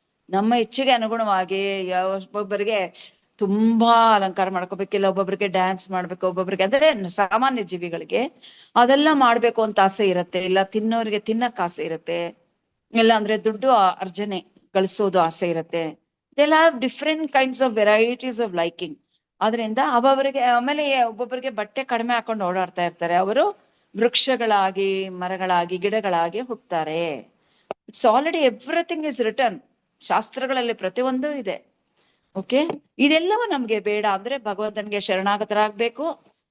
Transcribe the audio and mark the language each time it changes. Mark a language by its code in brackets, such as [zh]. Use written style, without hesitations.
[kn] ನಮ್ಮ ಇಚ್ಛೆಗೆ ಅನುಗುಣವಾಗಿ ಒಬ್ಬೊಬ್ಬರಿಗೆ ತುಂಬಾ ಅಲಂಕಾರ ಮಾಡ್ಕೋಬೇಕಿಲ್ಲ, ಒಬ್ಬೊಬ್ರಿಗೆ ಡ್ಯಾನ್ಸ್ ಮಾಡ್ಬೇಕು, ಒಬ್ಬೊಬ್ರಿಗೆ ಅಂದ್ರೆ ಸಾಮಾನ್ಯ ಜೀವಿಗಳಿಗೆ ಅದೆಲ್ಲ ಮಾಡ್ಬೇಕು ಅಂತ ಆಸೆ ಇರುತ್ತೆ, ಇಲ್ಲ ತಿನ್ನೋರಿಗೆ ತಿನ್ನಕ್ ಆಸೆ ಇರುತ್ತೆ, ಇಲ್ಲ ಅಂದ್ರೆ ದುಡ್ಡು ಅರ್ಜನೆ ಗಳಿಸೋದು ಆಸೆ ಇರುತ್ತೆ. [en] They'll have different kinds of varieties of liking. [kn] ಆದ್ರಿಂದ ಒಬ್ಬೊಬ್ಬರಿಗೆ, ಆಮೇಲೆ ಒಬ್ಬೊಬ್ಬರಿಗೆ ಬಟ್ಟೆ ಕಡಿಮೆ ಹಾಕೊಂಡು ಓಡಾಡ್ತಾ ಇರ್ತಾರೆ, ಅವರು ವೃಕ್ಷಗಳಾಗಿ, ಮರಗಳಾಗಿ, ಗಿಡಗಳಾಗಿ ಹುಟ್ಟುತ್ತಾರೆ. [en] It's already everything is return. [kn] ಶಾಸ್ತ್ರಗಳಲ್ಲಿ ಪ್ರತಿಯೊಂದು ಇದೆ. [en] Okay. [kn] ಇದೆಲ್ಲವೂ ನಮ್ಗೆ ಬೇಡ. ಅಂದ್ರೆ ಭಗವಂತನಿಗೆ ಶರಣಾಗತರಾಗ್ಬೇಕು.